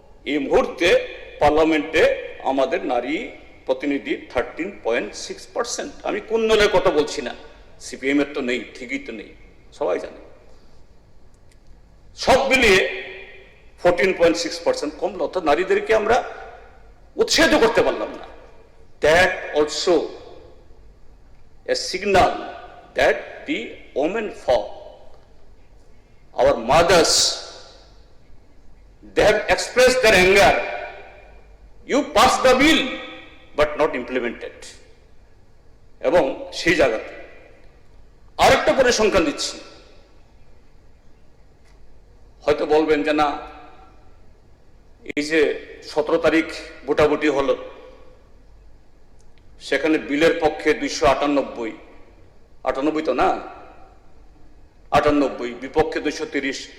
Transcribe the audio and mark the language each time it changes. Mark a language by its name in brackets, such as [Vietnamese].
[Bangla] এই মুহূর্তে পার্লামেন্টে আমাদের নারী প্রতিনিধি 13.6%। আমি কোন দলের কথা বলছি না, সিপিএম এর তো নেই, ঠিকই তো নেই, সবাই জানে। সব মিলিয়ে 14.6% কমলো, অর্থাৎ নারীদেরকে আমরা উৎসাহিত করতে পারলাম না। [English] That also a signal that the women folk, our mothers, they have expressed their anger. You passed the bill but not implemented. [Bangla] এবং সেই জায়গাতে আরেকটা পরিসংখ্যান দিচ্ছি, হয়তো বলবেন যে না, এই যে 17 তারিখ ভোটাভুটি হলো, সেখানে বিলের পক্ষে 298 তো না, 98, বিপক্ষে 230।